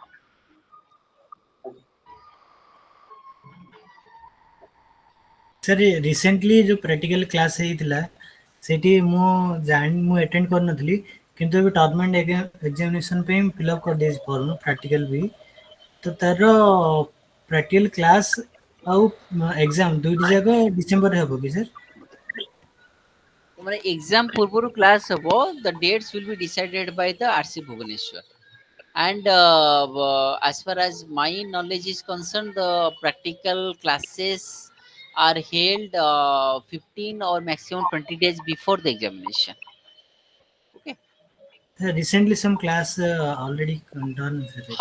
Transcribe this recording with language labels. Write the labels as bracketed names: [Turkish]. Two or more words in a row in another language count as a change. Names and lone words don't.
[Odia] ସାର୍ ରିସେଣ୍ଟଲି ଯେଉଁ [English] practical class [Odia] ହେଇଥିଲା ସେଠି ମୁଁ ଆଟେଣ୍ଡ କରିନଥିଲି, କିନ୍ତୁ ଏବେ [English] term-end examination [Odia] ପାଇଁ ଫିଲ୍ଅପ୍ କରିଦେଇଛି ଫର୍ମ ପ୍ରାକ୍ଟିକାଲ ବି। ତ ତାର [English] practical class [Odia] ଆଉ ଏକ୍ଜାମ ଦୁଇଟି ଯାକ ଡିସେମ୍ବରରେ ହେବ କି ସାର୍? ମାନେ ଏକ୍ସାମ ପୂର୍ବରୁ କ୍ଲାସ ହବ। [English] the dates will be decided by the RC Bhubaneswar. And as far as my knowledge is concerned, the practical classes are held 15 or maximum 20 days before the examination. Okay. Recently some class already done, sir, I think